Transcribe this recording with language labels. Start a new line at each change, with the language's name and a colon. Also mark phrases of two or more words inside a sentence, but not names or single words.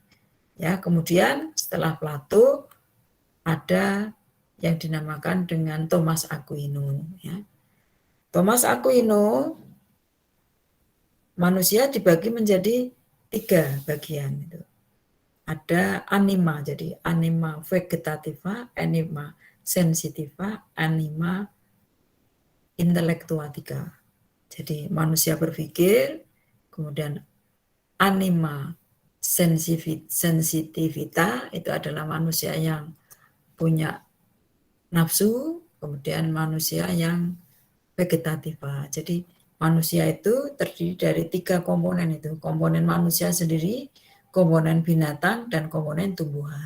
Indonesian: Ya, kemudian setelah Plato ada yang dinamakan dengan Thomas Aquino, ya. Thomas Aquino, manusia dibagi menjadi 3 bagian itu. Ada anima, jadi
Latin: anima vegetativa, anima sensitiva, anima intelektuatika.
Indonesian: Jadi manusia berpikir, kemudian
Latin: anima sensitivita
Indonesian: itu adalah manusia yang punya nafsu, kemudian manusia yang vegetativa. Jadi manusia itu terdiri dari 3 komponen itu, komponen manusia sendiri, komponen binatang, dan komponen tumbuhan.